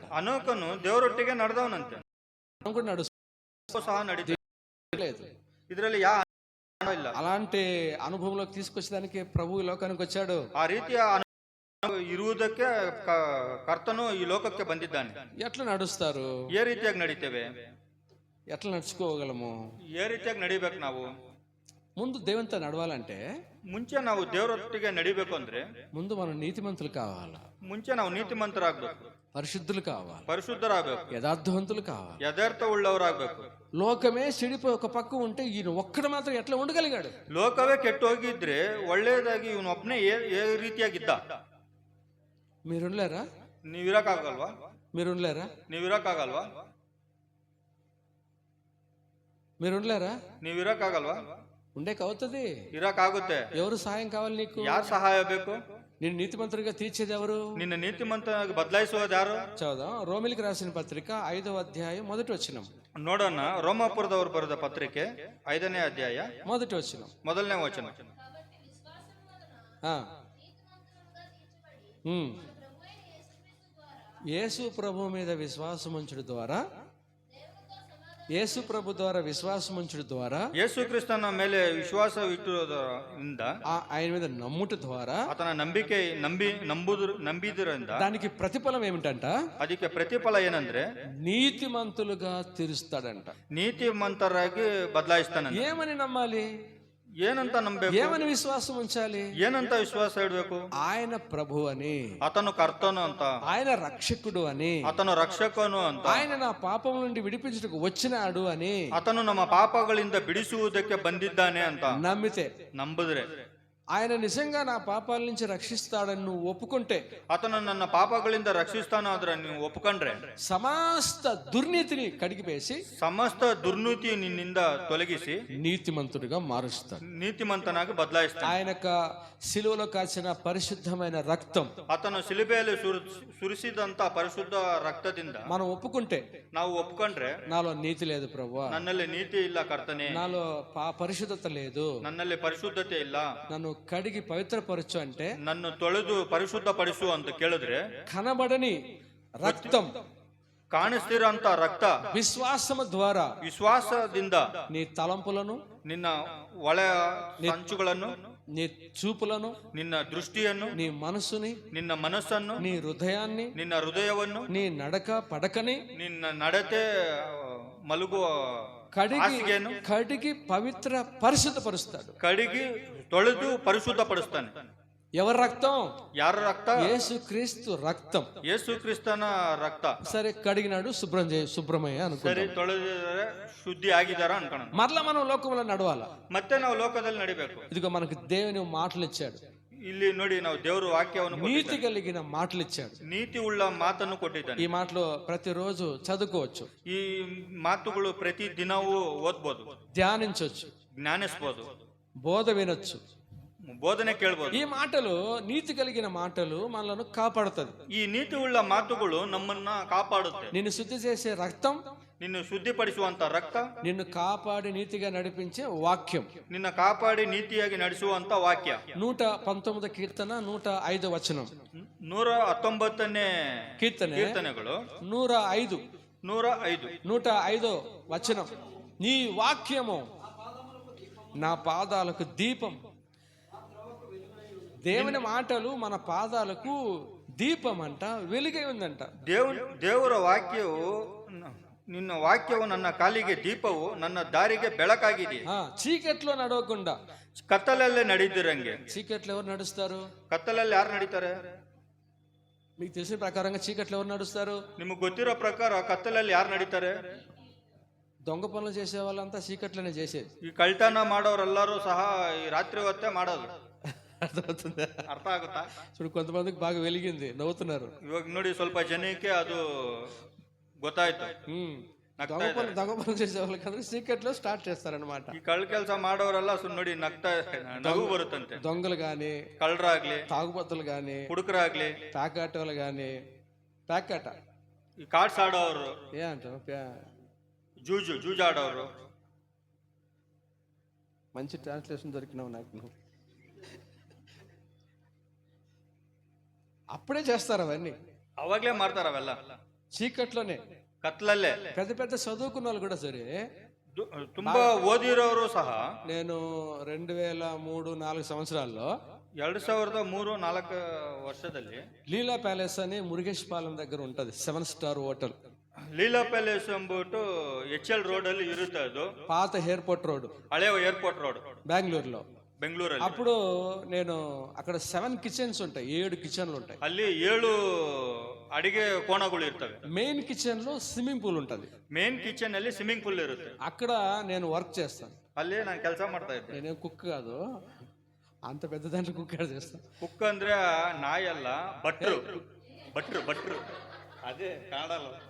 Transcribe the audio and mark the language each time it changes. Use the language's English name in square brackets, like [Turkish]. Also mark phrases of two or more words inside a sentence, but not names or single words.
[Kannada] ಅನೋಕನು ದೇವರೊಟ್ಟಿಗೆ ನಡೆದವನಂತೆ. [Telugu] మనం కూడా [Kannada] ಸಹ ನಡೀలేదు. [Telugu] నడుస్తలేదు. [Kannada] ಇದರಲ್ಲಿ ಯಾವ ಇಲ್ಲ. [Telugu] అలాంటి అనుభవంలోకి తీసుకొచ్చేదానికి ప్రభు ఈ లోకానికి వచ్చాడు. [Kannada] ಆ ರೀತಿಯ ಇರುವುದಕ್ಕೆ ಕರ್ತನು ಈ ಲೋಕಕ್ಕೆ ಬಂದಿದ್ದಾನೆ. [Telugu] ఎట్లా నడుస్తారు? [Kannada] ఏ ರೀತಿಯಾಗಿ ನಡೀತೇವೆ? [Telugu] ఎట్లా నడుచుకోగలము? [Kannada] ఏ ರೀತಿಯಾಗಿ ನಡಿಬೇಕು ನಾವು? [Telugu] ముందు దేవునితో నడవాలంటే, [Kannada] ಮುಂಚೆ ನಾವು ದೇವರೊಟ್ಟಿಗೆ ನಡಿಬೇಕು ಅಂದ್ರೆ [Telugu] ముందు మనం నీతిమంతులు కావాలి, [Kannada] ಮುಂಚೆ ನಾವು ನೀತಿಮಂತರಾಗ್ಬೇಕು, [Telugu] పరిశుద్ధులు కావాలి, [Kannada] ಪರಿಶುದ್ಧರಾಗಬೇಕು, [Telugu] యథార్థవంతులు కావాలి. [Kannada] ಯಥಾರ್ಥ ಉಳ್ಳವರಾಗಬೇಕು. [Telugu] లోకమే చెడిపోయి ఒక పక్క ఉంటే ఈయన ఒక్కడు మాత్రం ఎట్లా ఉండగలిగాడు? [Kannada] ಲೋಕವೇ ಕೆಟ್ಟು ಹೋಗಿದ್ರೆ ಒಳ್ಳೇದಾಗಿ ಇವನು ಒಬ್ಬನೇ ఏ ರೀತಿಯಾಗಿದ್ದ? [Telugu] మీరుండలేరా? [Kannada] ನೀವಿರಕ್ಕಾಗಲ್ವಾ? [Telugu] మీరుండలేరా? [Kannada] ನೀವಿರಕ್ಕಾಗಲ್ವಾ? [Telugu] మీరుండలేరా? [Kannada] ನೀವಿರಕ್ಕಾಗಲ್ವಾ? [Telugu] ఉండేకి అవుతుంది. [Kannada] ಇರಕ್ಕಾಗುತ್ತೆ. [Telugu] ఎవరు సాయం కావాలి నీకు? [Kannada] ಯಾರು ಸಹಾಯ ಬೇಕು? [Telugu] నేను నీతిమంతుడిగా తీర్చేది ఎవరు? [Kannada] ನಿನ್ನ ನೀತಿಮಂತನಾಗಿ ಬದಲಾಯಿಸೋದು ಯಾರು? [Telugu] చదువుదాం. రోమిలికి రాసిన పత్రిక 5వ అధ్యాయం 1వ వచనం. [Kannada] ನೋಡೋಣ. ರೋಮಾಪುರದವರು ಬರೆದ ಪತ್ರಿಕೆ 5ನೇ ಅಧ್ಯಾಯ [Telugu] 1వ వచనం. [Kannada] 1ನೇ ವಚನ. [Telugu] యేసు ప్రభు మీద విశ్వాసముంచుడు ద్వారా, యేసు ప్రభు ద్వారా విశ్వాసముంచుడు ద్వారా, [Kannada] ಯೇಸು ಕ್ರಿಸ್ತನ ಮೇಲೆ ವಿಶ್ವಾಸವಿಟ್ಟುವುದರಿಂದ, [Telugu] ఆయన మీద నమ్ముట ద్వారా, [Kannada] ಆತನ ನಂಬಿದ್ರಿಂದ [Telugu] దానికి ప్రతిఫలం ఏమిటంట? [Kannada] ಅದಕ್ಕೆ ಪ್ರತಿಫಲ ಏನಂದ್ರೆ [Telugu] నీతిమంతులుగా తీరుస్తాడంట. [Kannada] ನೀತಿಮಂತರಾಗಿ ಬದಲಾಯಿಸ್ತಾನೆ. [Telugu] ఏమని నమ్మాలి? [Kannada] ಏನಂತ ನಂಬಬೇಕು? [Telugu] ఏమని విశ్వాసం ఉంచాలి? [Kannada] ಏನಂತ ವಿಶ್ವಾಸ ಇಡಬೇಕು? [Telugu] ఆయన ప్రభు అని, [Kannada] ಆತನು ಕರ್ತನು ಅಂತ, [Telugu] ఆయన రక్షకుడు అని, [Kannada] ಆತನು ರಕ್ಷಕನು ಅಂತ, [Telugu] ఆయన నా పాపం నుండి విడిపించుటకు వచ్చినాడు అని, [Kannada] ಆತನು ನಮ್ಮ ಪಾಪಗಳಿಂದ ಬಿಡಿಸುವುದಕ್ಕೆ ಬಂದಿದ್ದಾನೆ ಅಂತ [Telugu] నమ్మితే, [Kannada] ನಂಬಿದ್ರೆ, [Telugu] ఆయన నిజంగా నా పాపాల నుంచి రక్షిస్తాడని నువ్వు ఒప్పుకుంటే, [Kannada] ಆತನು ನನ್ನ ಪಾಪಗಳಿಂದ ರಕ್ಷಿಸ್ತಾನಾದ್ರೆ ನೀವು ಒಪ್ಕೊಂಡ್ರೆ, [Telugu] సమస్త దుర్నీతిని కడిగిపేసి [Kannada] ಸಮಸ್ತ ದುರ್ನೀತಿ ನಿನ್ನಿಂದ ತೊಲಗಿಸಿ [Telugu] నీతిమంతుడిగా మారుస్తాడు. [Kannada] ನೀತಿಮಂತನಾಗಿ ಬದಲಾಯಿಸ್ತಾನೆ. [Telugu] ఆయన శిలువలో కాచిన పరిశుద్ధమైన రక్తం, [Kannada] ಆತನು ಶಿಲುಬೆಯಲ್ಲಿ ಸುರಿಸಿದಂತ ಪರಿಶುದ್ಧ ರಕ್ತದಿಂದ [Telugu] మనం ఒప్పుకుంటే, [Kannada] ನಾವು ಒಪ್ಕೊಂಡ್ರೆ, [Telugu] నాలో నీతి లేదు ప్రభువా, [Kannada] ನನ್ನಲ್ಲಿ ನೀತಿ ಇಲ್ಲ ಕರ್ತನೆ, [Telugu] నాలో పరిశుద్ధత లేదు, [Kannada] ನನ್ನಲ್ಲಿ ಪರಿಶುದ್ಧತೆ ಇಲ್ಲ, [Telugu] నన్ను కడిగి పవిత్రపరచు అంటే, [Kannada] ನನ್ನು ತೊಳೆದು ಪರಿಶುದ್ಧ ಪಡಿಸು ಅಂತ ಕೇಳಿದ್ರೆ, [Telugu] కనబడని రక్తం, [Kannada] ಕಾಣಿಸ್ತಿರೋಂತ ರಕ್ತ [Telugu] విశ్వాసము ద్వారా [Kannada] ವಿಶ್ವಾಸದಿಂದ [Telugu] నీ తలంపులను, [Kannada] ನಿನ್ನ ಒಳ ಸಂಚುಗಳನ್ನು, [Telugu] నీ చూపులను, [Kannada] ನಿನ್ನ ದೃಷ್ಟಿಯನ್ನು, [Telugu] నీ మనసుని, [Kannada] ನಿನ್ನ ಮನಸ್ಸನ್ನು, [Telugu] నీ హృదయాన్ని, [Kannada] ನಿನ್ನ ಹೃದಯವನ್ನು, [Telugu] నీ నడక పడకని [Kannada] ನಿನ್ನ ನಡತೆ ಮಲಗುವ ಹಾಸಿಗೆಯನ್ನು [Telugu] కడిగి పవిత్ర పరిశుద్ధపరుస్తాడు. [Kannada] ಕಡಿಗಿ ತೊಳೆದು ಪರಿಶುದ್ಧಪಡಿಸ್ತಾನೆ. [Telugu] ఎవరి రక్తం? [Kannada] ಯಾರ ರಕ್ತ? [Telugu] యేసు క్రీస్తు రక్తం. [Kannada] ಯೇಸು ಕ್ರಿಸ್ತನ ರಕ್ತ. [Telugu] సరే, కడిగినాడు, శుభ్రమయ్య [Kannada] ಸರಿ, [Telugu] అనుకుంటాం. [Kannada] ತೊಳೆದಿದ್ದಾರೆ, ಶುದ್ಧಿ ಆಗಿದಾರ ಅನ್ಕೋಣ. [Telugu] మరలా మనం లోకంలో నడవాల. [Kannada] ಮತ್ತೆ ನಾವು ಲೋಕದಲ್ಲಿ ನಡಿಬೇಕು. [Telugu] ఇదిగో మనకు దేవుని మాటలు ఇచ్చాడు, [Kannada] ಇಲ್ಲಿ ನೋಡಿ, ನಾವು ದೇವರ ವಾಕ್ಯವನ್ನು [Telugu] నీతి [Kannada] ಕೊಟ್ಟಿದ್ದಾನೆ. [Telugu] కలిగిన మాటలు ఇచ్చాడు. [Kannada] ನೀತಿ ಉಳ್ಳ ಮಾತನ್ನು ಕೊಟ್ಟಿದ್ದಾನೆ. [Telugu] ఈ మాటలు ప్రతిరోజు చదువుకోవచ్చు, [Kannada] ಈ ಮಾತುಗಳು ಪ್ರತಿ ದಿನವೂ ಓದ್ಬೋದು, [Telugu] ధ్యానించవచ్చు, [Kannada] ಜ್ಞಾನಿಸ್ಬೋದು, [Telugu] బోధ వినొచ్చు, [Kannada] ಬೋಧನೆ ಕೇಳ್ಬೋದು. [Telugu] ఈ మాటలు నీతి కలిగిన మాటలు మనలను కాపాడుతుంది. [Kannada] ಈ ನೀತಿ ಉಳ್ಳ ಮಾತುಗಳು ನಮ್ಮನ್ನ ಕಾಪಾಡುತ್ತೆ. [Telugu] నిన్ను శుద్ధి చేసే రక్తం, [Kannada] నిన్ను ಶುದ್ಧಿಪಡಿಸುವಂತ ರಕ್ತ, [Telugu] నిన్ను కాపాడి నీతిగా నడిపించే వాక్యం, [Kannada] ನಿನ್ನ ಕಾಪಾಡಿ ನೀತಿಯಾಗಿ ನಡೆಸುವಂತ ವಾಕ್ಯ. [Telugu] 119 కీర్తన 105 వచనం, [Kannada] 119ನೇ ಕೀರ್ತನೆಗಳು 105 [Telugu] 105 వచనం. నీ వాక్యము నా పాదాలకు దీపం. దేవుని మాటలు మన పాదాలకు దీపం అంట, వెలుగై ఉందంట. [Kannada] ದೇವರ ವಾಕ್ಯವು, ನಿನ್ನ ವಾಕ್ಯವು ನನ್ನ ಕಾಲಿಗೆ ದೀಪವು, ನನ್ನ ದಾರಿಗೆ ಬೆಳಕಾಗಿದೆ. [Telugu] చీకట్లో నడవకుండా [Kannada] ಕತ್ತಲಲ್ಲೇ ನಡೆದಿರಂಗೆ. [Telugu] చీకట్లో ఎవరు నడుస్తారు? [Kannada] ಕತ್ತಲಲ್ಲಿ ಯಾರು ನಡೀತಾರೆ? [Telugu] మీకు తెలిసిన ప్రకారంగా చీకట్లో ఎవరు నడుస్తారు? [Kannada] ನಿಮಗೆ ಗೊತ್ತಿರೋ ಪ್ರಕಾರ ಕತ್ತಲಲ್ಲಿ ಯಾರು ನಡೀತಾರೆ? [Telugu] దొంగ పనులు చేసే వాళ్ళంతా చీకట్లోనే చేసేది. [Kannada] ಈ ಕಳ್ತನ ಮಾಡೋರೆಲ್ಲರೂ ಸಹ ಈ ರಾತ್ರಿ ಹೊತ್ತೇ ಮಾಡೋದು. [Telugu] అర్థమవుతుందా? [Kannada] ಅರ್ಥ ಆಗುತ್ತಾ? [Telugu] చూడు, కొంతమందికి బాగా వెలిగింది, నవ్వుతున్నారు. [Kannada] ಇವಾಗ ನೋಡಿ, ಸ್ವಲ್ಪ ಜನಕ್ಕೆ ಅದು ಗೊತ್ತಾಯ್ತು. [Telugu] దొంగ పనులు చేసే వాళ్ళకి చీకట్లో స్టార్ట్ చేస్తారనమాట. [Kannada] ಈ ಕಳ್ಳ ಕೆಲಸ ಮಾಡೋರೆಲ್ಲ ನೋಡಿ ನಗು ಬರುತ್ತಂತೆ. [Telugu] దొంగలు గాని, [Kannada] ಕಳ್ಳರಾಗ್ಲಿ, [Telugu] తాగుబోతులు గాని, [Kannada] ಹುಡುಗರಾಗ್ಲಿ, [Telugu] ప్యాకాటోలు గాని, ప్యాకాట [Kannada] ಈ ಕಾರ್ಡ್ಸ್ ಆಡೋರು, [Telugu] ఏ అంటారు, [Kannada] జూజాడోరు. [Telugu] మంచి ట్రాన్స్లేషన్ దొరికినావు నాకు. నువ్వు అప్పుడే చేస్తారు అవన్నీ, [Kannada] ಅವಾಗ್ಲೇ ಮಾರುತಾರು అವೆಲ್ಲ [Telugu] చీకట్లోనే, [Kannada] కత్లల్లే. [Telugu] పెద్ద పెద్ద చదువుకున్న వాళ్ళు కూడా సరే, [Kannada] ತುಂಬಾ ಓದಿರೋರು ಸಹ. [Telugu] నేను 2003-4 సంవత్సరాల్లో [Kannada] 2003-4 ವರ್ಷದಲ್ಲಿ [Telugu] లీలా ప్యాలెస్ అని మురుగేష్ పాలెం దగ్గర ఉంటది, 7 [English] star hotel. [Kannada] ಲೀಲಾ ಪ್ಯಾಲೇಸ್ ಎಂಬುಟ್ಟು HL ರೋಡ್ ಅಲ್ಲಿ ಇರುತ್ತೆ. ಅದು [Telugu] పాత [English] airport road, [Kannada] ಹಳೆ [English] airport road, [Telugu] బెంగళూరులో. [Kannada] ಬೆಂಗಳೂರಲ್ಲಿ. [Telugu] అప్పుడు నేను అక్కడ 7 కిచెన్స్ ఉంటాయి, 7 కిచెన్లు ఉంటాయి. [Kannada] ಅಲ್ಲಿ 7 ಅಡಿಗೆ ಕೋಣಗಳು ಇರ್ತವೆ. [English] main kitchen [Telugu] లో [English] swimming pool [Telugu] ఉంటది. [English] main kitchen [Kannada] ಅಲ್ಲಿ [English] swimming pool [Kannada] ಇರುತ್ತೆ. [Telugu] అక్కడ నేను వర్క్ చేస్తాను. [Kannada] ಅಲ್ಲಿ ನಾನು ಕೆಲಸ ಮಾಡ್ತಾ ಇದ್ದೆ. [Telugu] నేనేం కుక్ కాదు, అంత పెద్ద దాంట్లో కుక్ చేస్తాను. [Kannada] ಕುಕ್ ಅಂದ್ರೆ ನಾಯಿ ಅಲ್ಲ, ಭಟ್ರು. ಅದೇ ಕನ್ನಡలో.